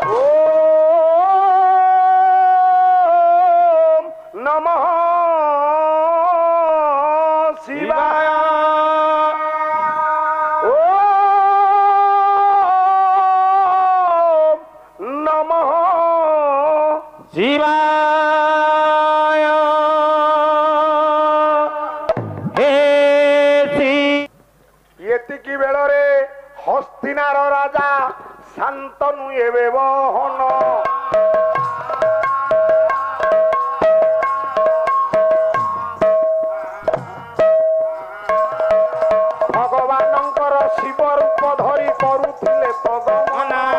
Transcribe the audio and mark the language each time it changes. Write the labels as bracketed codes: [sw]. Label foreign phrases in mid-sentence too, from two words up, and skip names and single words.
[sa] ओम नमः शिवाय ओम नमः शिवाय हे श्री [or] ଏତିକି ବେଳରେ ହସ୍ତିନାର ରାଜା ଶାନ୍ତନୁ ଏବେ ବହନ ଭଗବାନଙ୍କର ଶିବ ରୂପ ଧରି କରୁଥିଲେ ପ୍ରଗମନ।